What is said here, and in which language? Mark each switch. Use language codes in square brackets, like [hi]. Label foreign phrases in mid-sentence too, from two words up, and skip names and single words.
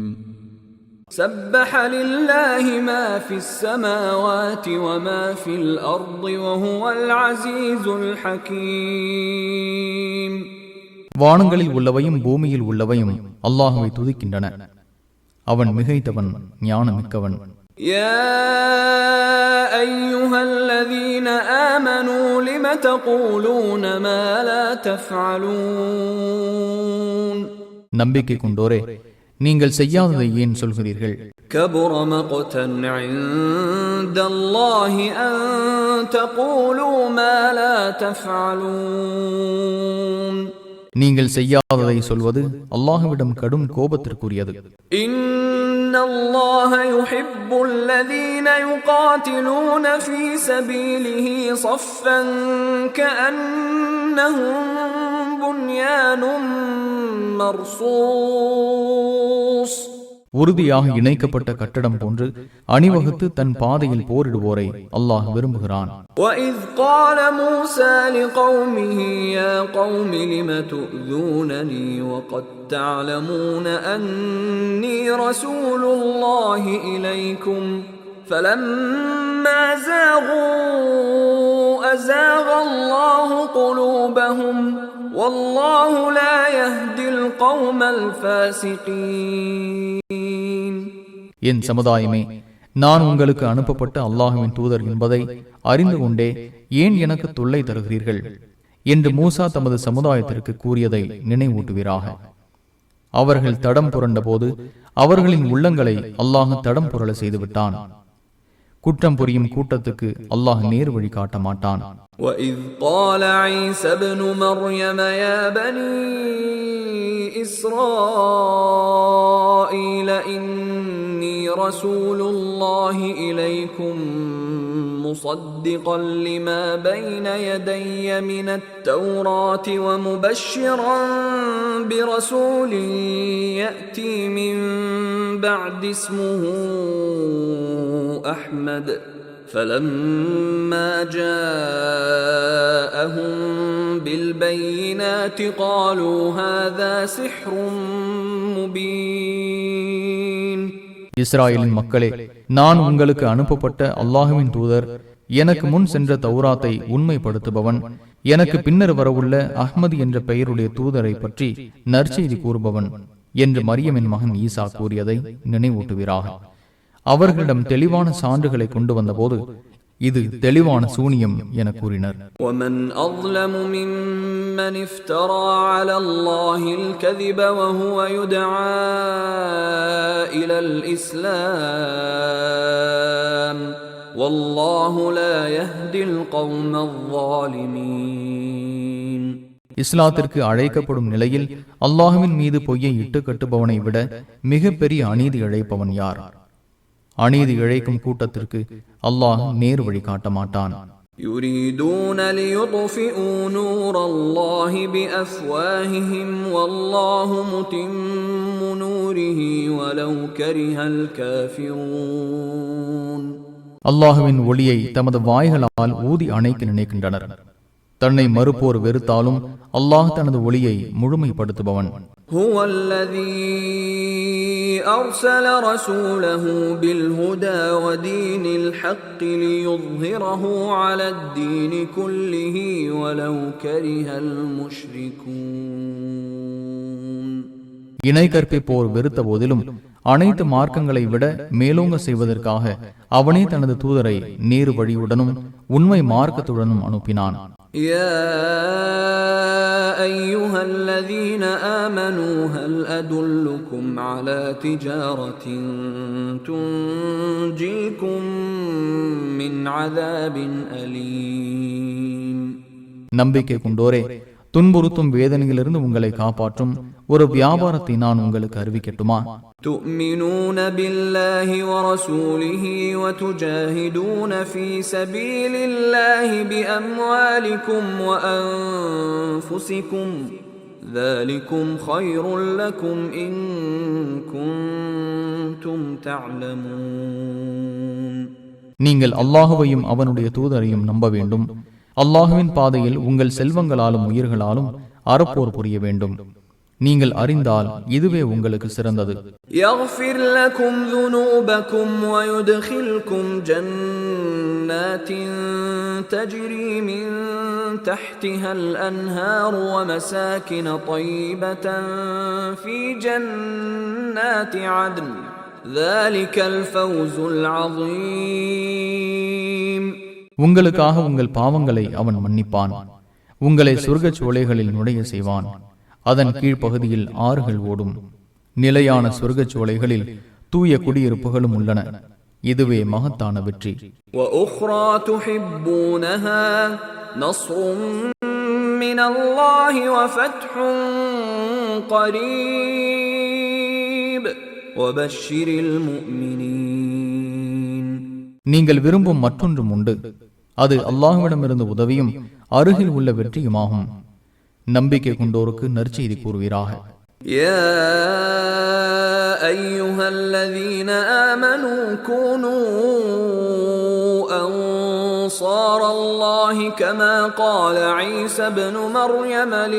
[ar] سبح لله ما في السماوات وما في الأرض وهو العزيز الحكيم. [ta] வானங்களில் உள்ளவையும் பூமியில் உள்ளவையும் அல்லாஹ்வை துதிக்கின்றன. அவன் மிகைத்தவன், ஞானமிக்கவன். [ar] يا أيها الذين آمنوا لم تقولون ما لا تفعلون. [ta] நம்பிக்கை கொண்டோரே, நீங்கள் செய்யாததை ஏன் சொல்கிறீர்கள்? [ar] كبر مقتا عند الله أن تقولوا ما لا تفعلون. [ta] நீங்கள் செய்யாததை சொல்வது அல்லாஹ்விடம் கடும் கோபத்திற்குரியது. [ar] إن الله يحب الذين يقاتلون في سبيله صفا كأنهم بنيان مرصوص. [ta] உறுதியாக இணைக்கப்பட்ட கட்டடம் போன்று அணிவகுத்து தன் பாதையில் போரிடுவோரை அல்லாஹ் விரும்புகிறான். [ar] وَإِذْ قَالَ مُوسَى لِقَوْمِهِ يَا قَوْمِ لِمَ تُؤْذُونَنِي وَقَدْ تَعْلَمُونَ أَنِّي رَسُولُ اللَّهِ إِلَيْكُمْ فَلَمَّا زَاغُوا أَزَاغَ اللَّهُ قُلُوبَهُمْ وَاللَّهُ لَا يَهْدِي الْقَوْمَ الْفَاسِقِينَ. [ta] என் சமுதாயமே, நான் உங்களுக்கு அனுப்பப்பட்ட அல்லாஹ்வின் தூதர் என்பதை அறிந்து கொண்டே ஏன் எனக்கு தொல்லை தருகிறீர்கள் என்று மூசா தமது சமுதாயத்திற்கு கூறியதை நினைவூட்டுவீராக. அவர்கள் தடம் புரண்ட போது அவர்களின் உள்ளங்களை அல்லாஹ் தடம் புரள செய்துவிட்டான். குற்றம் புரியும் கூட்டத்துக்கு அல்லாஹ் நேர் வழி காட்ட மாட்டான். [ar] وَإِذْ قَالَ عِيسَى ابْنُ مَرْيَمَ يَا بَنِي إِسْرَائِيلَ إِنِّي رَسُولُ اللَّهِ إِلَيْكُمْ مُصَدِّقًا لِمَا بَيْنَ يَدَيَّ مِنَ التَّوْرَاةِ وَمُبَشِّرًا بِرَسُولٍ يَأْتِي مِنْ بَعْدِ اسْمُهُ أَحْمَدُ فَلَمَّا جَاءَهُم بِالْبَيِّنَاتِ قَالُوا هَذَا سِحْرٌ مُبِينٌ. [ta] இஸ்ராயேலின் மக்களே, நான் உங்களுக்கு அனுப்பப்பட்ட அல்லாஹ்வின் தூதர், எனக்கு முன் சென்ற தௌராத்தை உண்மைப்படுத்துபவன், எனக்கு பின்னர் வரவுள்ள அஹ்மது என்ற பெயருடைய தூதரை பற்றி நற்செய்தி கூறுபவன் என்று மரியமின் மகன் ஈசா கூறியதை நினைவூட்டுவீராக. அவர்களிடம் தெளிவான சான்றுகளை கொண்டு வந்தபோது இது தெளிவான சூனியம் என கூறினர். [ar] وَمَنْ أَظْلَمُ مِمَّنِ افْتَرَى عَلَى اللَّهِ الْكَذِبَ وَهُوَ يُدْعَى إِلَى الْإِسْلَامِ وَاللَّهُ لَا يَهْدِي الْقَوْمَ الظَّالِمِينَ. [ta] இஸ்லாத்திற்கு அழைக்கப்படும் நிலையில் அல்லாஹ்வின் மீது பொய்யை இட்டு கட்டுபவனை விட மிக பெரிய அநீதி இழைப்பவன் யார்? அநீதி இழைக்கும் கூட்டத்திற்கு அல்லாஹ் நேர் வழி காட்ட மாட்டான். [ar] يُرِيدُونَ لِيُطْفِئُوا نُورَ اللَّهِ بِأَفْوَاهِهِمْ وَاللَّهُ مُتِمُّ نُورِهِ وَلَوْ كَرِهَ الْكَافِرُونَ. [ta] அல்லாஹ்வின் ஒளியை தமது வாய்களால் ஊதி அணைக்க நினைக்கின்றனர். தன்னை மறுப்போர் வெறுத்தாலும் அல்லாஹ் தனது ஒளியை முழுமைப்படுத்துபவன். [ar] هُوَ الَّذِي أَرْسَلَ رَسُولَهُ بِالْهُدَى وَدِينِ الْحَقِّ لِيُظْهِرَهُ عَلَى الدِّينِ كُلِّهِ وَلَوْ كَرِهَ الْمُشْرِكُونَ. [ta] இணை கற்பிப்போர் வெறுத்த போதிலும் அனைத்து மார்க்கங்களை விட மேலோங்க செய்வதற்காக அவனே தனது தூதரை நேரு வழியுடனும் உண்மை மார்க்கத்துடனும் அனுப்பினான். [ar] يا أيها الذين آمنوا هل أدلكم على تجارة تنجيكم من عذاب أليم. [ta] நம்பிக்கை கொண்டோரே, துன்புறுத்தும் வேதனையிலிருந்து உங்களை காப்பாற்றும் ஒரு வியாபாரத்தை நான் உங்களுக்கு அறிவிக்கட்டுமா? [ar] تؤمنون بالله ورسوله وتجاهدون في سبيل الله بأموالكم وأنفسكم ذلكم خير لكم إن كنتم تعلمون. [ta] நீங்கள் அல்லாஹுவையும் அவனுடைய தூதரையும் நம்ப வேண்டும். அல்லாஹுவின் பாதையில் உங்கள் செல்வங்களாலும் உயிர்களாலும் அறப்போர் புரிய வேண்டும். நீங்கள் அறிந்தால் இதுவே உங்களுக்கு சிறந்தது. [ar] يغفر لكم ذنوبكم ويدخلكم جنات تجري من تحتها الأنهار ومساكن طيبة في جنات عدن ذلك الفوز العظيم. [ta] உங்களுக்காக உங்கள் பாவங்களை அவன் மன்னிப்பான். உங்களை சொர்க்கச் சோலைகளில் நுழைய செய்வான். அதன் கீழ்ப்பகுதியில் ஆறுகள் ஓடும். நிலையான சொர்க்கச் சோலைகளில் தூய குடியிருப்புகளும் உள்ளன. இதுவே மகத்தான வெற்றி. [ar] وَأُخْرَى تُحِبُّونَهَا نَصْرٌ مِّنَ اللَّهِ وَفَتْحٌ قَرِيبٌ وَبَشِّرِ الْمُؤْمِنِينَ. [ta] நீங்கள் விரும்பும் மற்றொன்றும் உண்டு. அது அல்லாஹ்விடமிருந்து உதவியும் அருகில் உள்ள வெற்றியுமாகும். நம்பிக்கை கொண்டோருக்கு நற்செய்தி கூறுவீராக. [ar] يا أيها الذين آمنوا كونوا أنصار الله كما قال عيسى ابن مريم